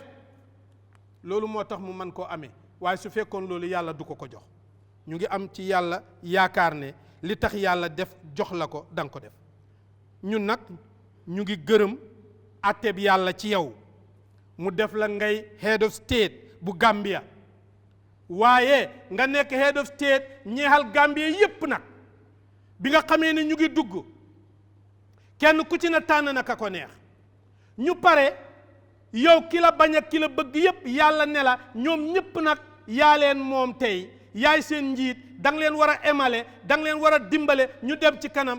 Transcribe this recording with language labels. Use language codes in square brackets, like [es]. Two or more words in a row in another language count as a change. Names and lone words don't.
[wo] loolu moo tax mu mën koo amee, waaye su fekkoon loolu yàlla du ko jox. ñu ngi am ci yàlla yaakaar ne li tax yàlla def jox la ko danga ko def. ñun nag ñu ngi gërëm atteb yàlla ci yow, mu def la ngay [en] head of state [wo] bu Gambia, waaye nga nekk [en] head of state [wo] ñeexal Gambia yépp nag. bi nga xamee ne ñu ngi dugg, kenn ku ci na tànn na ka ko neex, ñu pare yow ki la bañ ak ki la bëgg yépp yàlla ne la ñoom ñépp nag yaa leen moom tey, yaay seen njiit, da nga leen war a émale, da nga leen war a dimbale ñu dem ci kanam.